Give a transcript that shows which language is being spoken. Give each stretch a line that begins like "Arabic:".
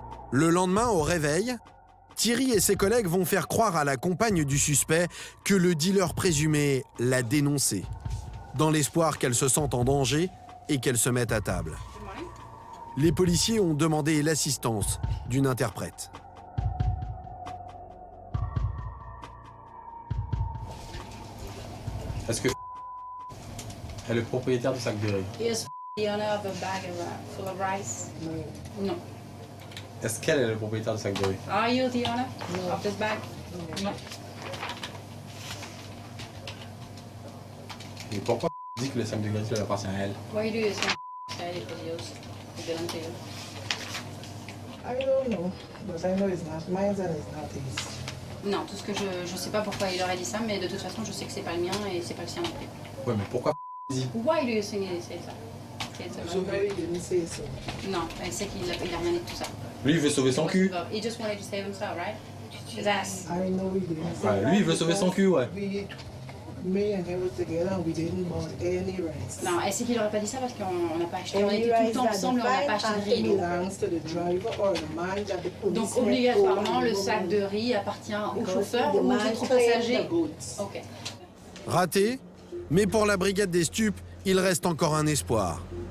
French: Le lendemain, au réveil, Thierry et ses collègues vont faire croire à la compagne du suspect que le dealer présumé l'a dénoncé, dans l'espoir qu'elle se sente en danger et qu'elle se mette à table. Les policiers ont demandé l'assistance d'une interprète. Est-ce que est le propriétaire du sac de riz?
English: Is the owner of a bag full of rice? No.
French: Est-ce qu'elle est le propriétaire du sac de riz?
English: Are you the owner of this bag? No.
French: Et pourquoi dit que le sac de riz lui appartient à elle?
English: Why do you say it was yours? It belonged to you? I don't know, but I know it's not mine and it's not his.
French: Non, tout ce que je sais pas pourquoi il aurait dit ça, mais de toute façon je sais que c'est pas le mien et c'est pas le sien non plus. Ouais, mais pourquoi dit?
English: Why do you think he said ça? So he didn't say so.
French: Non, elle sait qu'il a rien dit de tout ça. Lui, il veut sauver son cul.
English: He just wanted to save himself, right? His ass. I know he didn't say
French: Ouais, lui, il veut sauver son cul, ouais.
English: Me and him was together and we didn't buy any rice.
French: Non, elle sait qu'il aurait pas dit ça parce qu'on n'a pas acheté. On était tout le temps ensemble, on n'a pas acheté de riz. Donc obligatoirement, le sac de riz appartient au chauffeur ou aux autres passagers. Ok. Raté, mais pour la brigade des stupes, il reste encore un espoir.